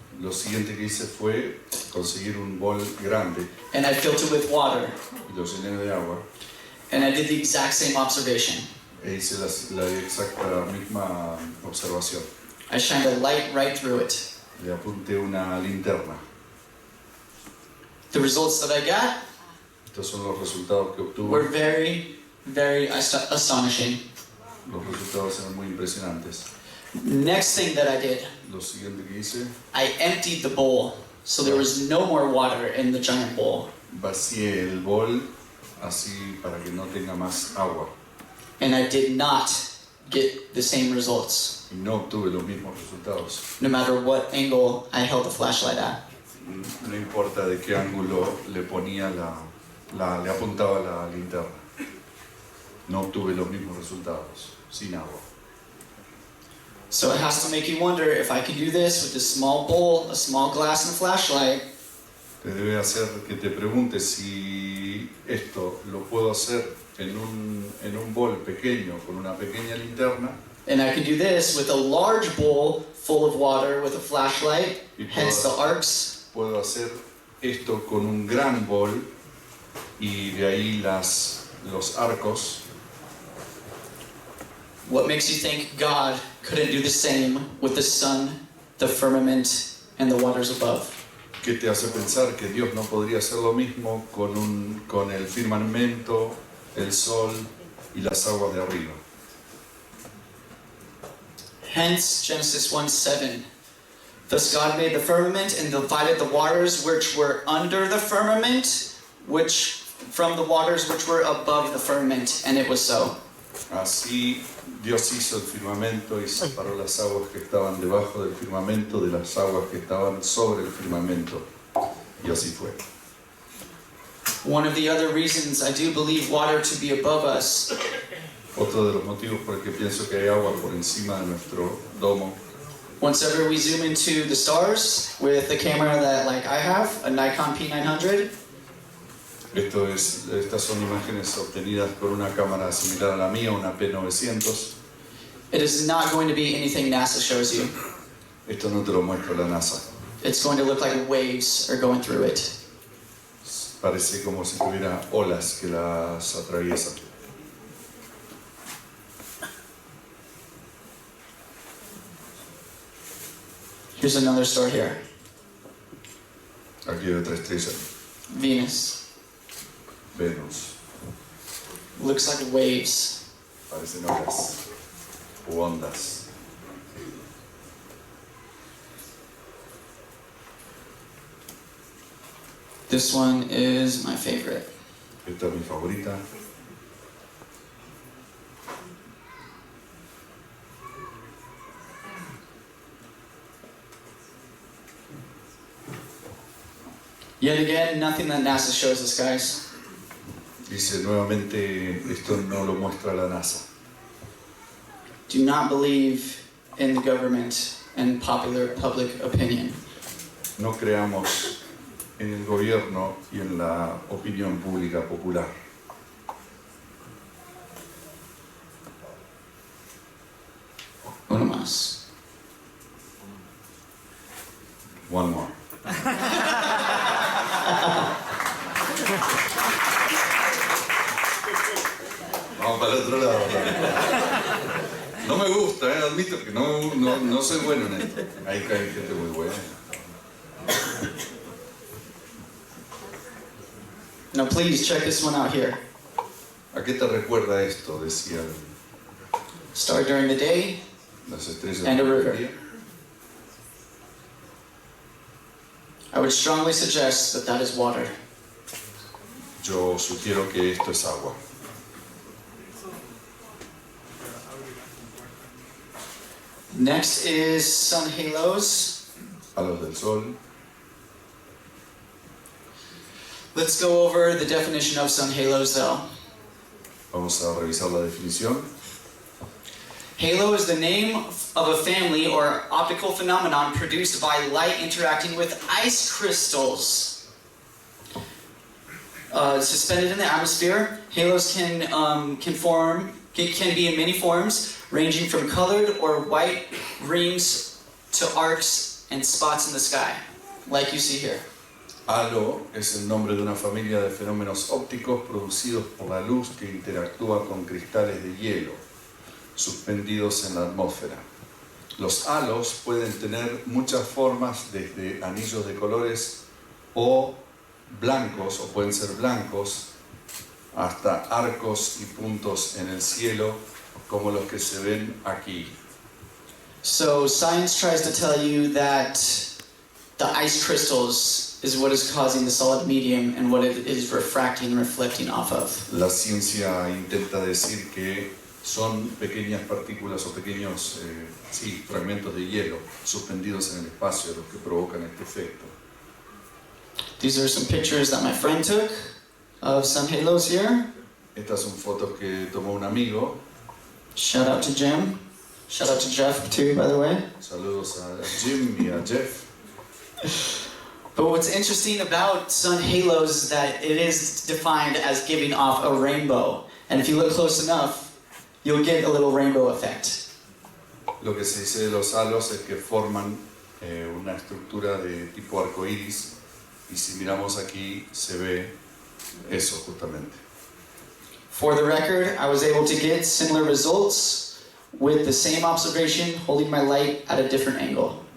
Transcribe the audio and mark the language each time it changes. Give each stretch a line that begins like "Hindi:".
Spanish: Lo siguiente que hice fue conseguir un bol grande
English: and I filled it with water,
Spanish: y lo llené de agua
English: and I did the exact same observation.
Spanish: e hice la exacta misma observación.
English: I shined a light right through it.
Spanish: Le apunté una linterna.
English: The results that I got
Spanish: Estos son los resultados que obtuve.
English: were very, very astonishing.
Spanish: Los resultados eran muy impresionantes.
English: Next thing that I did,
Spanish: Lo siguiente que hice,
English: I emptied the bowl, so there was no more water in the giant bowl.
Spanish: vacié el bol así para que no tenga más agua
English: And I did not get the same results,
Spanish: y no obtuve los mismos resultados.
English: no matter what angle I held the flashlight at.
Spanish: No importa de qué ángulo le ponía le apuntaba la linterna. No obtuve los mismos resultados sin agua.
English: So it has to make you wonder if I can do this with a small bowl, a small glass, and a flashlight.
Spanish: Te debe hacer que te preguntes si esto lo puedo hacer en un bol pequeño con una pequeña linterna.
English: And I can do this with a large bowl full of water with a flashlight, hence the arcs.
Spanish: Puedo hacer esto con un gran bol y de ahí los arcos.
English: What makes you think God couldn't do the same with the sun, the firmament, and the waters above?
Spanish: ¿Qué te hace pensar que Dios no podría hacer lo mismo con el firmamento, el sol y las aguas de arriba?
English: Hence Genesis 1:7. Thus God made the firmament and divided the waters which were under the firmament, from the waters which were above the firmament, and it was so.
Spanish: Así Dios hizo el firmamento y separó las aguas que estaban debajo del firmamento de las aguas que estaban sobre el firmamento. Y así fue.
English: One of the other reasons I do believe water to be above us
Spanish: Otro de los motivos por el que pienso que hay agua por encima de nuestro domo.
English: Whenever we zoom into the stars with the camera that I have, a Nikon P900,
Spanish: Estas son imágenes obtenidas por una cámara similar a la mía, una P900.
English: it is not going to be anything NASA shows you.
Spanish: Esto no te lo muestra la NASA.
English: It's going to look like waves are going through it.
Spanish: Parece como si tuviera olas que las atraviesan.
English: Here's another star here,
Spanish: Aquí hay otra estrella,
English: Venus.
Spanish: Venus.
English: Looks like waves.
Spanish: Parecen olas u ondas.
English: This one is my favorite.
Spanish: Esta es mi favorita.
English: Yet again, nothing that NASA shows us, guys.
Spanish: Dice nuevamente, esto no lo muestra la NASA.
English: Do not believe in the government and popular public opinion.
Spanish: No creamos en el gobierno y en la opinión pública popular. Uno más.
English: One more.
Spanish: Vamos para el otro lado. No me gusta, admito que no soy bueno en esto. Ahí cae gente muy buena.
English: Now please check this one out here.
Spanish: ¿A qué te recuerda esto? Decían
English: Star during the day,
Spanish: las estrellas
English: And a
Spanish: del
English: river.
Spanish: día.
English: I would strongly suggest that that is water.
Spanish: Yo sugiero que esto es agua.
English: Next is sun halos.
Spanish: Halos del sol.
English: Let's go over the definition of sun halos though.
Spanish: Vamos a revisar la definición.
English: Halo is the name of a family or optical phenomenon produced by light interacting with ice crystals. Suspended in the atmosphere, halos can be in many forms, ranging from colored or white rings to arcs and spots in the sky, like you see here.
Spanish: Halo es el nombre de una familia de fenómenos ópticos producidos por la luz que interactúa con cristales de hielo suspendidos en la atmósfera. Los halos pueden tener muchas formas, desde anillos de colores o blancos, o pueden ser blancos, hasta arcos y puntos en el cielo, como los que se ven aquí.
English: So science tries to tell you that the ice crystals is what is causing the solid medium and what it is refracting and reflecting off of.
Spanish: La ciencia intenta decir que son pequeñas partículas o pequeños fragmentos de hielo suspendidos en el espacio los que provocan este efecto.
English: These are some pictures that my friend took of some halos here.
Spanish: Estas son fotos que tomó un amigo.
English: Shout out to Jim. Shout out to Jeff too, by the way.
Spanish: Saludos a Jim y a Jeff.
English: But what's interesting about sun halos is that it is defined as giving off a rainbow. And if you look close enough, you'll get a little rainbow effect.
Spanish: Lo que se dice de los halos es que forman una estructura de tipo arcoíris, y si miramos aquí se ve eso justamente.
English: For the record, I was able to get similar results with the same observation, holding my light at a different angle.